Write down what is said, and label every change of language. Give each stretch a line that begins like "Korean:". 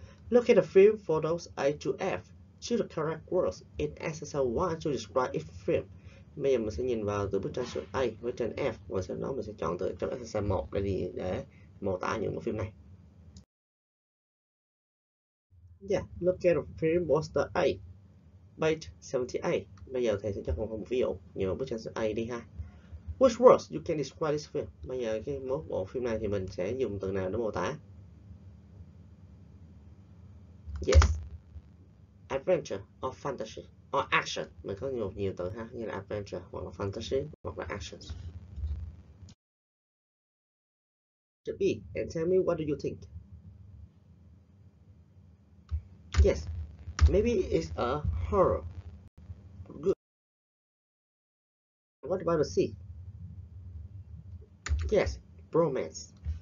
English: Look at the film photos A to F. Choose the correct words in exercise 1 to describe each film.
Vietnamese: Bây giờ mình sẽ nhìn vào từ bức tranh số A với tranh F và sau đó mình sẽ chọn từ trong exercise 1 để mô tả những bộ phim này.
English: Yeah, look at the film poster A, page 78.
Vietnamese: Bây giờ thầy sẽ cho một ví dụ nhiều bức tranh số A đi ha.
English: Which words you can describe this film?
Vietnamese: Bây giờ cái bộ phim này thì mình sẽ dùng từ nào để mô tả?
English: Yes. Adventure or fantasy or action.
Vietnamese: Mình có nhiều từ ha, như là adventure hoặc là fantasy hoặc là action.
English: B, and tell me what do you think? Yes. Maybe it's a horror. Good. What about the C? Yes, romance.